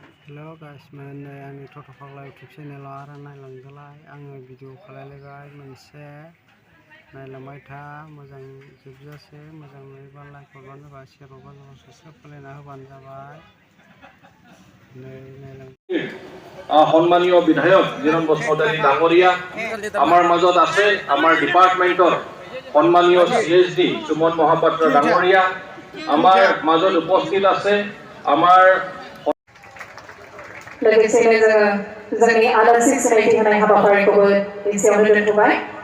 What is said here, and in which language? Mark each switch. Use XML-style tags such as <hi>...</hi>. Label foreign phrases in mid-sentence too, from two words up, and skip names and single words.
<brx>हेलो गाइस मैं आंनि टट' फाग्ला इउटुब चेनेलाव आरो नायलांदोलाय आङो भिडिअ खालायलायबाय मोनसे नायलांबाय था मोजां जोबजासे मोजां नुयोबा लाइक हरबानो जाबाय शेयार हरबानो जाबाय साबस्क्राइब खालायना होबानो जाबाय नै नायलां</brx> <as>সন্মানীয় বিধায়ক জিৰণ বসুমতাৰী ডাঙৰীয়া আমাৰ মাজত আছে আমাৰ ডিপাৰ্টমেণ্টৰ সন্মানীয় CSD সুমন মহাপাত্ৰ ডাঙৰীয়া আমাৰ মাজত উপস্থিত আছে আমাৰ</as> <brx>लोगोसेनो जोंनि आलासि सिनायथि होनाय हाबाफारिखौबो एसेयावनो दोनथ'बाय</brx>